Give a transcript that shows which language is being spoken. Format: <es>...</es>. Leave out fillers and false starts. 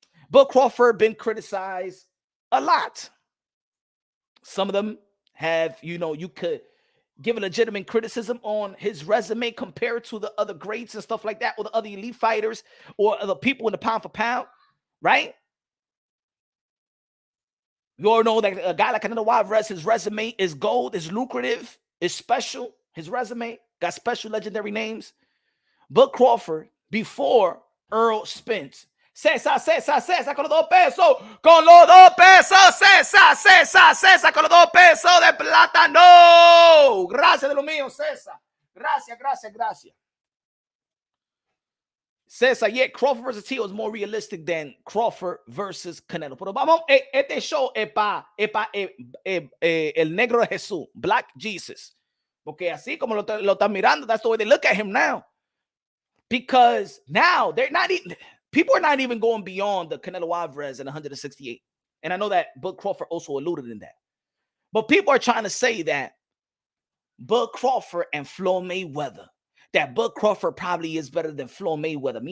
<en>Bud Crawford been criticized a lot. Some of them have, you could give a legitimate criticism on his resume compared to the other greats and stuff like that, or the other elite fighters, or other people in the pound for pound, right? You all know that a guy like Canelo Alvarez, his resume is gold, is lucrative, is special. His resume got special legendary names.</en> <es>Bud Crawford, before Errol Spence, César con los 2 pesos, con los 2 pesos, César con los 2 pesos de plátano. Gracias de lo mío, César. Gracias.</es> <en>César, yeah, Crawford versus Tio is more realistic than Crawford versus Canelo.</en> <es>Pero vamos, este show es para el negro de Jesús, Black Jesus. Porque así como lo están mirando, that's the way they look at him now.</es> <en>Because now people are not even going beyond the Canelo Alvarez and 168. And I know that Bud Crawford also alluded in that. But people are trying to say that Bud Crawford and Floyd Mayweather, that Bud Crawford probably is better than Floyd Mayweather.</en>